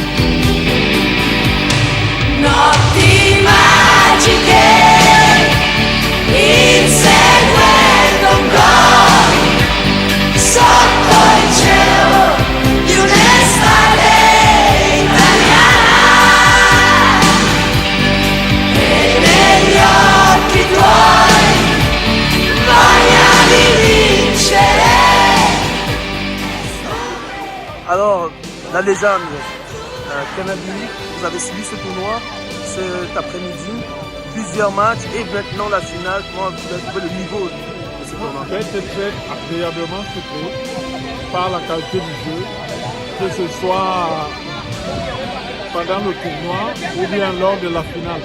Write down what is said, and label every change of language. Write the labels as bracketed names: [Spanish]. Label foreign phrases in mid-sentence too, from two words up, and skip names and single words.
[Italian] Notti magiche, inseguendo un gol sotto il cielo di un'estate italiana, e negli occhi tuoi voglia di vincere. [French] Alors, la légende, Kennedy, vous avez suivi ce tournoi cet après-midi, plusieurs matchs et maintenant la finale. Comment vous avez trouvé le niveau de ce tournoi? J'ai été très agréablement surpris par la qualité du jeu, que ce soit pendant le tournoi ou bien lors de la finale.